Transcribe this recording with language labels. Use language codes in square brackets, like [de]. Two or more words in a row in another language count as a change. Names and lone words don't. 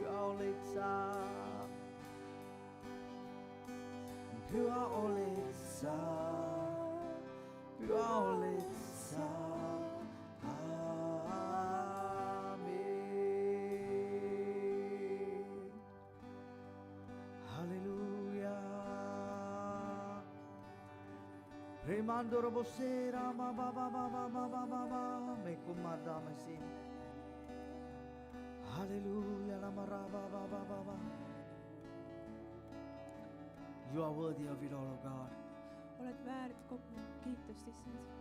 [fi] Pyhä olet sä, pyhä olet sä, pyhä olet sä. Amen. Halleluja. Remando robosera ma ba ba ba ba ba ba ba ba me kumadama sin. Halleluja la maraba ba ba ba ba. [en] You are worthy of it all, oh God. [et] Oled väärt kogu kiitust, issand.